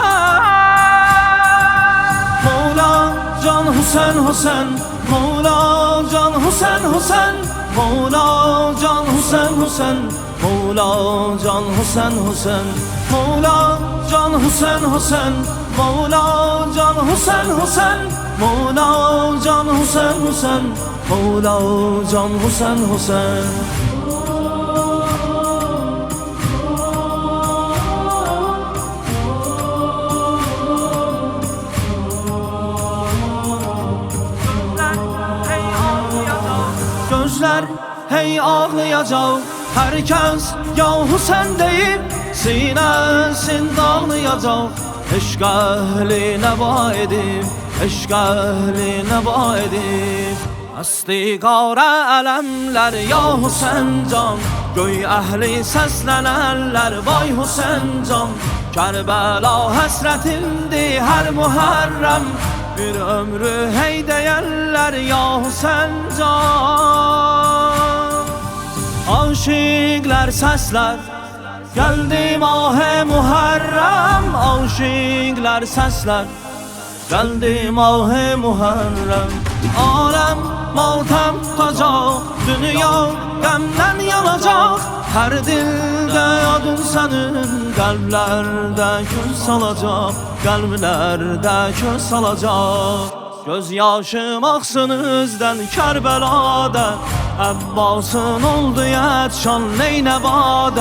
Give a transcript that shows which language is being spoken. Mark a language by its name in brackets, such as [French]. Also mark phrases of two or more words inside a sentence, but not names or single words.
[Turkish] Mevla can Hüseyn Hüseyn, Mevla can Hüseyn Hüseyn, Mevla can Hüseyn Hüseyn, Mevla can Hüseyn Hüseyn, Mevla can Hüseyn Hüseyn, Mevla can Hüseyn Hüseyn, Mevla can Hüseyn Hüseyn, Mevla can Hüseyn Hüseyn. Gözler hey ağlayacak, herkes ya Hüseyin deyip sinesinde ağlayacak. [Azerbaijani] Eşq əhli nəva edib, eşq əhli nəva edib. Asti qara ələmlər ya Hüseyin can, göy əhli səslənərlər vay Hüseyin can. Kərbəla həsrətindir hər Muharrem, bir ömrü hey deyərlər ya Hüseyin can. Aşıklar səslər geldi mah-ı Muharrem. Aşıklar səslər geldi mah-ı Muharrem. Alem matem tutacaq, dünya qəmdən yanacaq. Hər dildə adın sənin, qəlblərdə köz salacaq, qəlblərdə köz salacaq. Göz yaşım axsın üzdən Kərbəlada, Əbbasın oldu yətşan Neynəbədə.